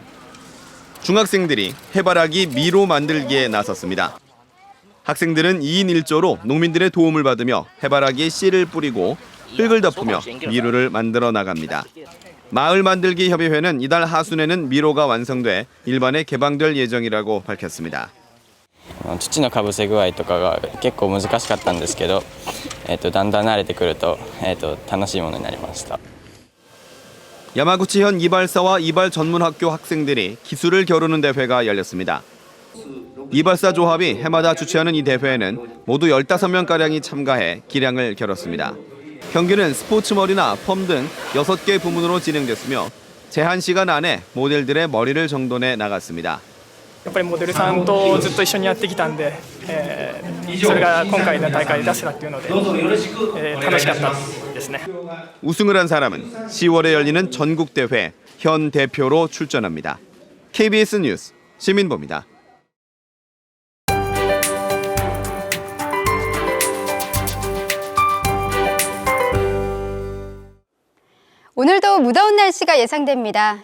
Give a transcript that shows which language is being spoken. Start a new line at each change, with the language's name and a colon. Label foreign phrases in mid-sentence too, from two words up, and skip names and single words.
Korean: 중학생들이 해바라기 미로 만들기에 나섰습니다. 학생들은 2인 1조로 농민들의 도움을 받으며 해바라기에 씨를 뿌리고 흙을 덮으며 미로를 만들어 나갑니다. 마을 만들기 협의회는 이달 하순에는 미로가 완성돼 일반에 개방될 예정이라고 밝혔습니다.
Japanese: 土のかぶせ具合とかが結構難しかったんですけど、だんだん慣れてくると、楽しいものになりました。
Korean: 야마구치현 이발사와 이발 전문학교 학생들이 기술을 겨루는 대회가 열렸습니다. 이발사 조합이 해마다 주최하는 이 대회에는 모두 15명가량이 참가해 기량을 겨뤘습니다. 경기는 스포츠머리나 펌 등 6개 부문으로 진행됐으며 제한 시간 안에 모델들의 머리를 정돈해 나갔습니다.
Japanese: やっぱりモデルさんとずっと一緒にやってきたんで、それが今回の大会で出せたっていうので、楽しかったですね。
Korean: 우승을 한 사람은 10월에 열리는 전국대회 현 대표로 출전합니다. KBS 뉴스 시민보입니다. 오늘도 무더운 날씨가 예상됩니다.